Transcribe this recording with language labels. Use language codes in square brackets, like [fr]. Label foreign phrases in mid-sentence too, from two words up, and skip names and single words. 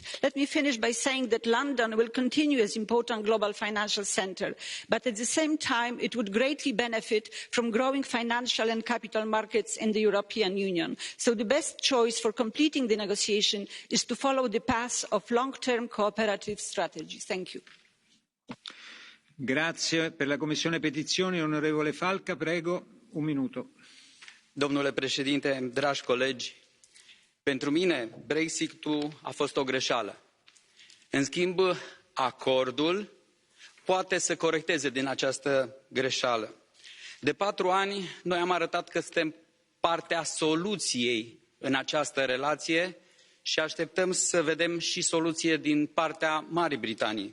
[en] Let me finish by saying that London will continue as an important global financial centre, but at the same time it would greatly benefit from growing financial and capital markets in the European Union. So the best choice for completing the negotiation is to follow the path of long-term cooperative strategy. Thank you. [it] Grazie. Per la Commissione Petizioni, onorevole Falca, prego, un minuto. [ro] Domnule președinte, dragi colegi, pentru mine Brexit-ul a fost o greșeală. În schimb, acordul poate să corecteze din această greșeală. De 4 ani, noi am arătat că suntem partea soluției în această relație și așteptăm să vedem și soluție din partea Marii Britanii.